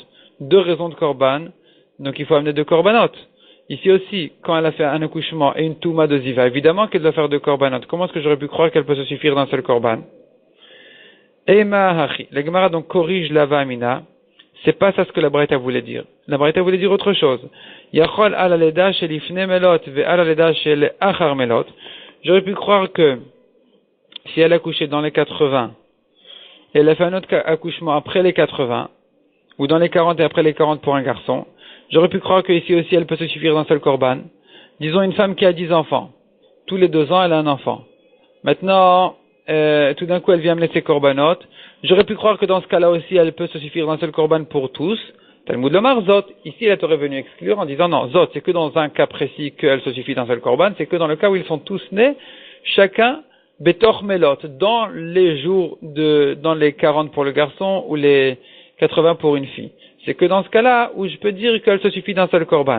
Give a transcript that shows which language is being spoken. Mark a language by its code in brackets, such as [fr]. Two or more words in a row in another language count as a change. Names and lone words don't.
[fr] Deux raisons de korban, donc il faut amener deux korbanot. Ici aussi, quand elle a fait un accouchement et une touma de ziva, évidemment qu'elle doit faire deux korbanot. Comment est-ce que j'aurais pu croire qu'elle peut se suffire d'un seul korban? [he] אימא הכי. [fr] La Gemara donc corrige la vamina. C'est pas ça ce que la Braïta voulait dire. La Braïta voulait dire autre chose. [he] יכול על לידה שלפני מלאת ועל לידה שלאחר מלאת. [fr] J'aurais pu croire que si elle a couché dans les 80, et elle a fait un autre accouchement après les 80, ou dans les 40 et après les 40 pour un garçon, j'aurais pu croire que ici aussi elle peut se suffire d'un seul korban. Disons une femme qui a 10 enfants. Tous les 2 ans, elle a un enfant. Maintenant, tout d'un coup, elle vient me laisser korbanot. J'aurais pu croire que dans ce cas-là aussi, elle peut se suffire d'un seul korban pour tous. [he] תלמוד לומר זאת. [fr] Ici, elle aurait venu exclure en disant non, zot, c'est que dans un cas précis qu'elle se suffit d'un seul korban, c'est que dans le cas où ils sont tous nés, chacun [he] בתוך מלאת, [fr] dans les jours dans les 40 pour le garçon ou les 80 pour une fille. C'est que dans ce cas-là où je peux dire qu'elle se suffit d'un seul korban.